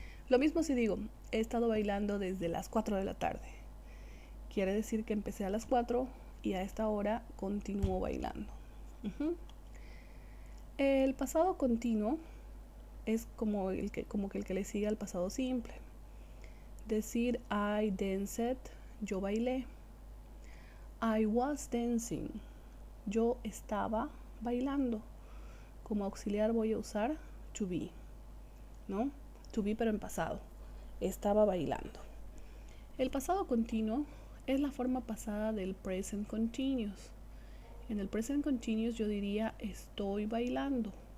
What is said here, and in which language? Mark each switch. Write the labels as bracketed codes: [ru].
[es] Lo mismo si digo, he estado bailando desde las 4 de la tarde. Quiere decir que empecé a las 4 y a esta hora continúo bailando. El pasado continuo es como el que le sigue al pasado simple. Decir [en] I danced, [es] yo bailé. [en] I was dancing, [es] yo estaba bailando. Como auxiliar voy a usar to be, ¿no? To be pero en pasado. Estaba bailando. El pasado continuo es la forma pasada del present continuous. En el present continuous yo diría estoy bailando.